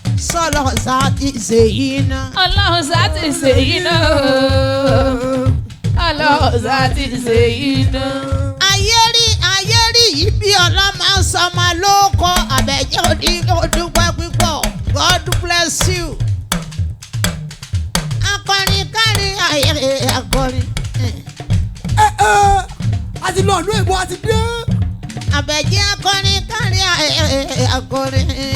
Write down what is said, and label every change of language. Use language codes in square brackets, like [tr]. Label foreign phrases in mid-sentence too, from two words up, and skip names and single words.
[yo] Sọ́lọ́ sá ti ṣe yìí ná. Ọlọ́run sá ti ṣe yìí ná. Ọlọ́run sá ti ṣe yìí ná. Ayé rí, ayé rí yìí bí ọlọ́mọ sọmọ ló kọ Àbẹ̀jẹ́ òdì ó dúpẹ́ púpọ̀. [en] God bless you. [yo] Akọrin kárí ayé akọrin. Ẹ, ẹ, a ti lọ ìlú èbó, a ti dé. Àbẹ̀jẹ́ akọrin kárí ayé akọrin.